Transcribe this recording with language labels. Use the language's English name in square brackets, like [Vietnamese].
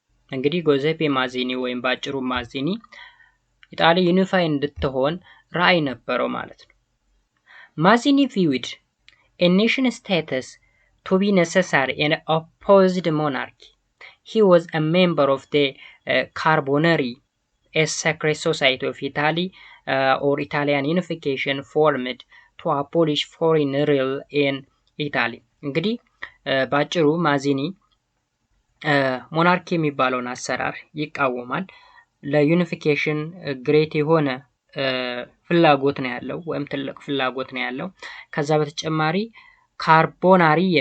[Amharic] እንግዲህ ጎሴፔ ማዚኒ ወይም ባጭሩ ማዚኒ ኢጣሊ ዩኒፋይ እንድትሆን ራዕይ ነበረው ማለት ነው። [English] Mazzini viewed a nation status to be necessary and opposed monarchy. He was a member of the Carbonari, a secret society of Italy or Italian unification formed to abolish foreign rule in Italy. [Amharic] እንግዲህ ባጭሩ ማዚኒ ሞናርኪ የሚባለውን አሰራር ይቃወማል። ለዩኒፊኬሽን ግሬት የሆነ ፍላጎት ነው ያለው ወይም ትልቅ ፍላጎት ነው ያለው። ከዛ በተጨማሪ ካርቦናሪ